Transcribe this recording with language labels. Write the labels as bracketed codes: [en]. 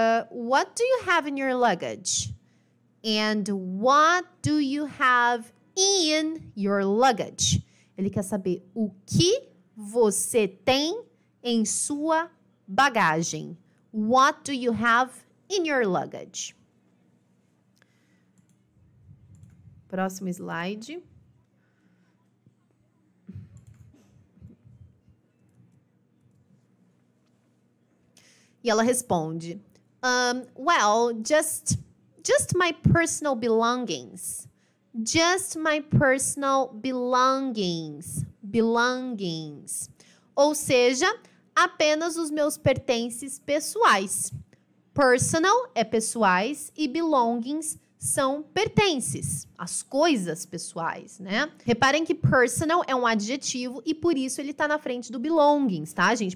[en] What do you have in your luggage? And what do you have in your luggage? [pt] Ele quer saber o que você tem em sua bagagem. [en] What do you have in your luggage? [pt] Próximo slide. E ela responde, [en] well, just my personal belongings. Just my personal belongings. Belongings. [pt] Ou seja, apenas os meus pertences pessoais. Personal é pessoais e belongings são pertences, as coisas pessoais, né? Reparem que personal é um adjetivo e por isso ele tá na frente do belongings, tá, gente?